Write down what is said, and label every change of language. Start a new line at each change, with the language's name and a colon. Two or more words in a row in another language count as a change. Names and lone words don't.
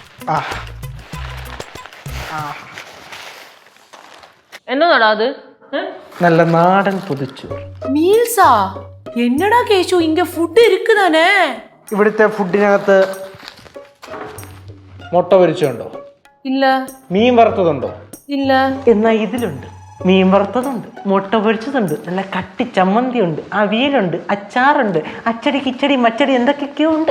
Malayalam: എന്നോടാ അത് നല്ല നാടൻ പൊതിച്ചോറ്.
Tamil: மீல்ஸா என்னடா கேஷு இங்க ஃபுட் இருக்குதானே?
Malayalam: ഇവിടുത്തെ ഫുഡിനകത്ത് മുട്ട പൊരിച്ചുണ്ടോ?
Tamil: இல்ல
Malayalam: മീൻ വറുത്തതുണ്ടോ?
Tamil: இல்ல.
Malayalam: എന്നാ ഇതിലുണ്ട്. മീൻ വറുത്തതുണ്ട്, മുട്ട പൊരിച്ചതുണ്ട്, നല്ല കട്ടി ചമ്മന്തി ഉണ്ട്, അവിയലുണ്ട്, അച്ചാറുണ്ട്, അച്ചടി കിച്ചടി മച്ചടി എന്തൊക്കെയൊക്കെയോ ഉണ്ട്.